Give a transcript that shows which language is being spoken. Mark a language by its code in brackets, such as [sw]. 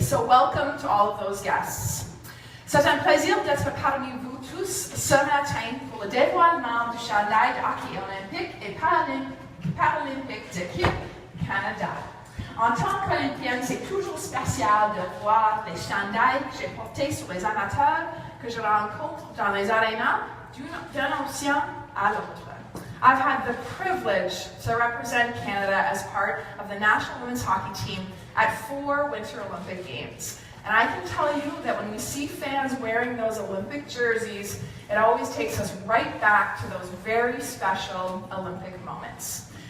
[en] So welcome to all of those guests. [fr] C'est un plaisir d'être parmi vous tous ce matin pour le dévoilement du chandail de hockey olympique et paralympique d'équipe Canada. En tant qu'Olympienne, c'est toujours spécial de voir les chandails que j'ai portés sur les amateurs que je rencontre dans les arénas d'un océan à l'autre. [en] I've had the privilege to represent Canada as part of the national women's hockey team at 4 Winter Olympic Games. And I can tell you that when we see fans wearing those Olympic jerseys, it always takes us right back to those very special Olympic moments.